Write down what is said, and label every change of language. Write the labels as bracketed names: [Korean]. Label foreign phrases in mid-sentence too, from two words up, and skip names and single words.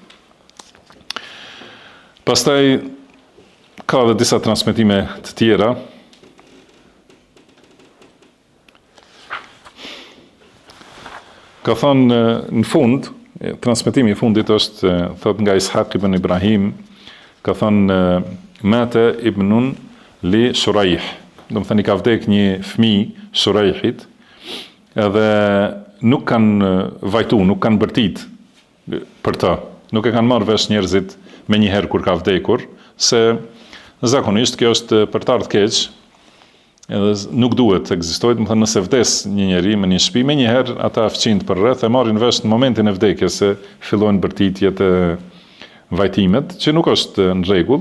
[Albanian] Pastaj ka edhe disa transmetime të tjera. Ka thënë në fund, transmetimi i fundit është, thot nga Ishaq ibn Ibrahim, ka thënë [Arabic] مات ابن لشريح, [Albanian] do të thënë i ka vdek një fëmijë Shuraihit, edhe nuk kanë vajtu, nuk kanë bërtit për të, nuk e kanë marrë vesh njerëzit me njëherë kur ka vdekur, se zakonisht kjo është për të ardhur keq, edhe nuk duhet të ekzistojë, do të thënë nëse vdes një njeri me një shtëpi, me njëherë ata fëqinjt për rreth e marrin vesh në momentin e vdekjes se fillojnë bërtitjet e vajtimet, që nuk është në rregull.